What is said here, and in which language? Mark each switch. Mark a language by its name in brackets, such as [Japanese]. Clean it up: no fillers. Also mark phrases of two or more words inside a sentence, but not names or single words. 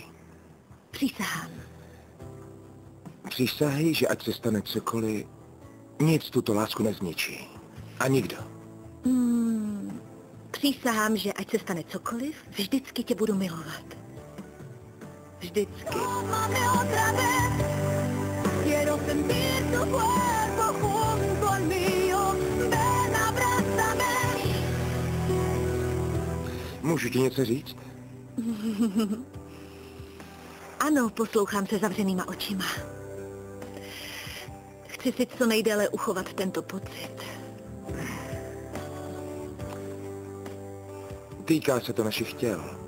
[Czech] Přísahám. Přísahej, že ať se stane cokoliv, nic tuto lásku nezničí. A nikdo. Přísahám, že ať se stane cokoliv, vždycky tě budu milovat. Vždycky. [Spanish] Tómame otra vez. Quiero sentir tu cuerpo junto al mío. Ven, abrázame. [Czech] Můžu ti něco říct? Ano, poslouchám se zavřenýma očima. Chci si co nejdéle uchovat tento pocit. Týká se to našich těl.